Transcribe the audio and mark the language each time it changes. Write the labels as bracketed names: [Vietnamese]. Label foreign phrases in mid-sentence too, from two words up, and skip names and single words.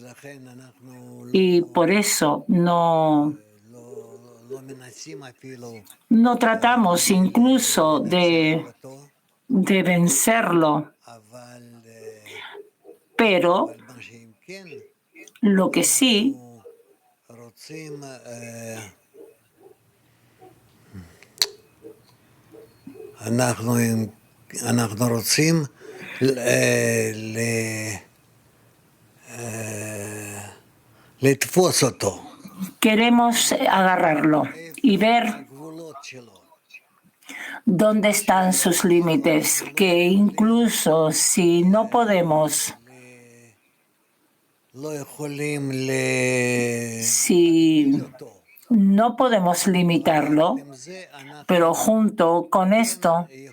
[Spanish] Y por eso no tratamos incluso de vencerlo. Pero lo que sí [Hebrew] אנחנו רוצים לתפוס אותו. [Spanish] Queremos agarrarlo y ver dónde están sus límites, que incluso si no podemos, si no podemos limitarlo, pero junto con esto